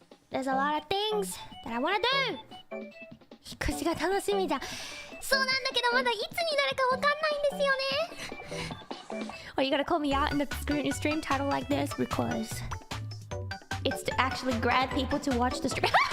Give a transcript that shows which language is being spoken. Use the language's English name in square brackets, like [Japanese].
[English] There's a lot of things that I wanna do. [Japanese] 引っ越しが楽しみだ。そうなんだけどまだいつになるかわかんないんですよね。 [English] Or you gotta call me out in the stream title like this because it's to actually grab people to watch the stream.